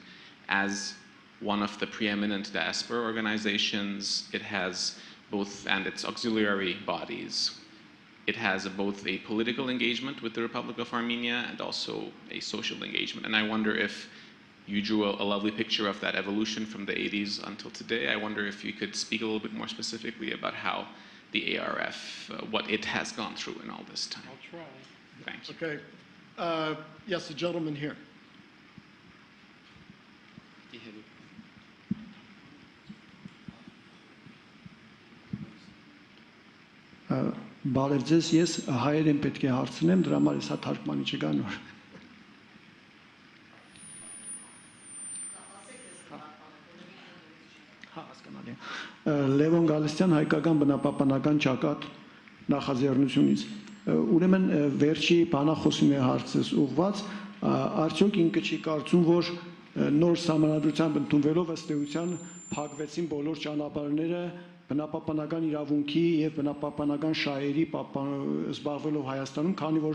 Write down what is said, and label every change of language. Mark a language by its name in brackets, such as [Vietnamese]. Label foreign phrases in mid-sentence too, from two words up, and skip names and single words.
[English] As one of the preeminent diaspora organizations, it has both, and its auxiliary bodies, it has both a political engagement with the Republic of Armenia and also a social engagement. And I wonder if you drew a lovely picture of that evolution from the 80s until today. I wonder if you could speak a little bit more specifically about how the ARF, what it has gone through in all this time. I'll try. Thank you. Okay. Yes, the gentleman here. [Armenian] Բարև ձեզ, ես հայերեն պետք է հարցնեմ, դրա համար ես հա թարգմանի չկա նոր։ Լևոն Գալստյան, հայկական բնապահպանական ճակատ նախաձեռնությունից։ Ուրեմն վերջի բանախոսին է հարցս ուղված, արդյոք ինքը չի կարծում, որ նոր սահմանադրությամբ ընդունվելով ըստ էության փակվեցին բոլոր ճանապարհները բնապահպանական իրավունքի եւ բնապահպանական շահերի զբաղվելով Հայաստանում, քանի որ